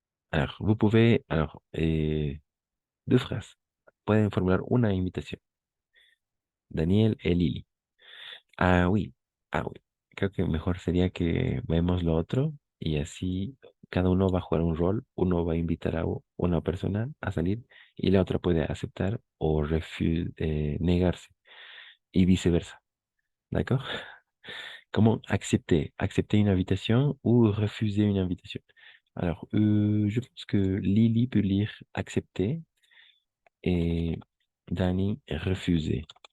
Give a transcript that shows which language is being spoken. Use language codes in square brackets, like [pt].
[fr] Alors, vous pouvez, alors, deux phrases. [es] Pueden formular una invitación. Daniel et Lili. [fr] Ah, oui. Ah, oui. [es] Creo que mejor sería que vemos lo otro y así cada uno va a jugar un rol. Uno va a invitar a una persona a salir y la otra puede aceptar o negarse y viceversa. [fr] D'accord? Comment accepter? Accepter une invitation ou refuser une invitation? Alors, je pense que Lily peut lire accepter et Danny refuser.